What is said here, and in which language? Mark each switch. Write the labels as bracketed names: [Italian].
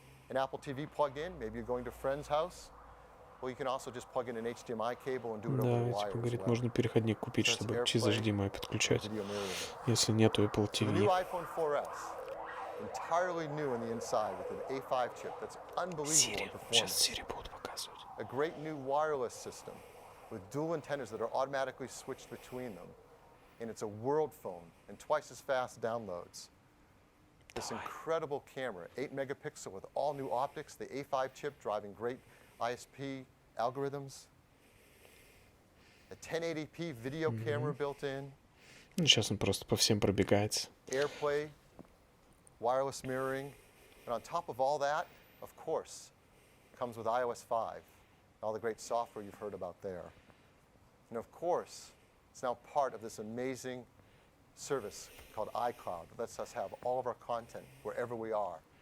[English] An Apple TV plug-in, maybe you're going to a friend's house, well, you can also just plug in an HDMI cable and do it over the wire. [Russian] Да, типа, говорит, можно переходник купить, чтобы через HDMI подключать, если нету Apple TV. [English] The new iPhone 4S, entirely new on the inside with an A5 chip that's unbelievable in performance. [Russian] Сейчас Siri будут показывать. [English] A great new wireless system with dual antennas that are automatically switched between them, and it's a world phone and twice as fast downloads. This incredible camera, 8 megapixel with all new optics, the A5 chip driving great ISP algorithms, a 1080p video camera built in. [Russian] Ну, сейчас он просто по всем пробегается. [English] AirPlay, wireless mirroring, and on top of all that, of course, comes with iOS 5, all the great software you've heard about there. And of course, it's now part of this amazing service called iCloud that lets us have all of our content wherever we are.